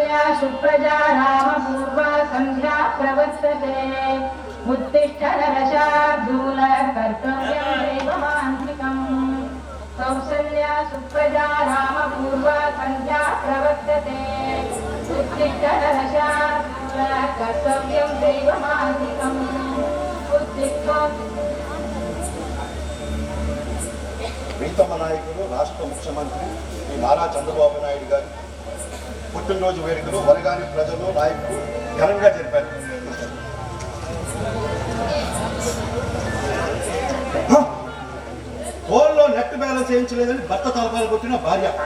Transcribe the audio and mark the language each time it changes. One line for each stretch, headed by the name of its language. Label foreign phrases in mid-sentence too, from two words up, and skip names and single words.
Sanskrit: सुप्रजा रामपूर्वा सन्ध्या प्रवर्तते उत्तिष्ठ नरशार्दूल कर्तव्यं देवमान्त्रिकम् कौसल्या सुप्रजा रामपूर्वा सन्ध्या प्रवर्तते उत्तिष्ठ नरशार्दूल कर्तव्यं देवमान्त्रिकम् उत्तिष्ठ
Telugu: ప్రీతమ నాయకులు రాష్ట్ర ముఖ్యమంత్రి శ్రీ నారా చంద్రబాబు నాయుడు గారి పుట్టినరోజు వేడుకలు వరగాని ప్రజలు నాయకులు ఘనంగా జరిపారు. ఫోన్లో
English: net balance
Telugu: చేయించలేదని భర్త తలపాలు కొట్టిన భార్య.